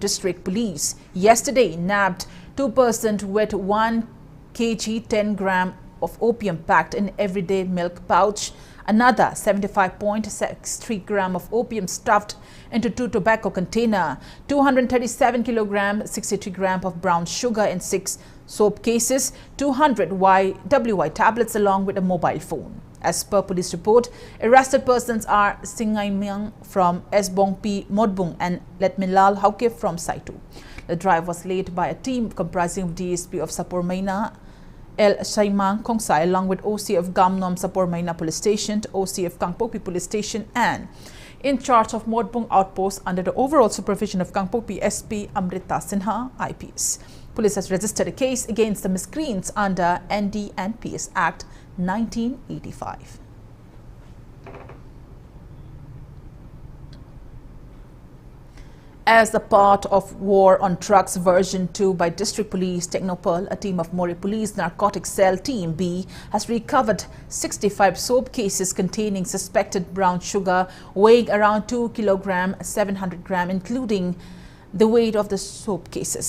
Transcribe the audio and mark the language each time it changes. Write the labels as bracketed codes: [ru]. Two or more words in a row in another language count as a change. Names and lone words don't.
[en] District Police yesterday nabbed 2 persons with 1 kg 10 gram of opium packed in everyday milk pouch, another 75.63 gram of opium stuffed into 2 tobacco container, 237 kilogram 63 gram of brown sugar in 6 soap cases, 200 WY tablets along with a mobile phone. As per police report, arrested persons are Singay Myang from Esbongpi Modbung and Letmilal Hauke from Saitu. The drive was led by a team comprising of DSP of Sapor Maina, El Shaimang Kongsai, along with OC of Gamnom Sapor Maina Police Station, OC of Kangpokpi Police Station, and in charge of Modbung Outpost under the overall supervision of Kangpokpi SP Amrita Sinha, IPS. Police has registered a case against the miscreants under ND&PS Act 1985. As a part of War on Drugs Version 2 by District Police Technopol, a team of Mori Police Narcotics Cell Team B has recovered 65 soap cases containing suspected brown sugar weighing around 2 kg 700 gram, including the weight of the soap cases.